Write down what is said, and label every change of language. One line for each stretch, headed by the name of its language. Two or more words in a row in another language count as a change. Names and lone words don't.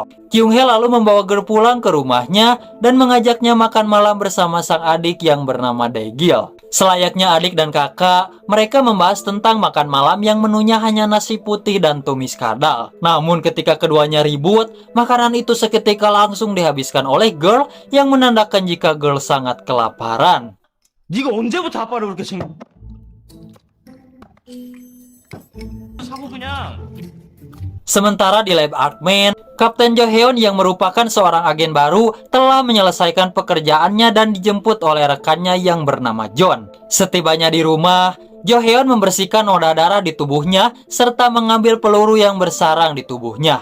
Indonesian: Kyung Hee lalu membawa Girl pulang ke rumahnya dan mengajaknya makan malam bersama sang adik yang bernama Dae-gil. Selayaknya adik dan kakak, mereka membahas tentang makan malam yang menunya hanya nasi putih dan tumis kadal. Namun ketika keduanya ribut, makanan itu seketika langsung dihabiskan oleh Girl yang menandakan jika Girl sangat kelaparan.
Korean: 네가 언제부터 아빠를 그렇게 챙겨? 사고 그냥.
Indonesian: Sementara di lab Arkman, Kapten Jo-heon yang merupakan seorang agen baru telah menyelesaikan pekerjaannya dan dijemput oleh rekannya yang bernama John. Setibanya di rumah, Jo-heon membersihkan noda darah di tubuhnya serta mengambil peluru yang bersarang di tubuhnya.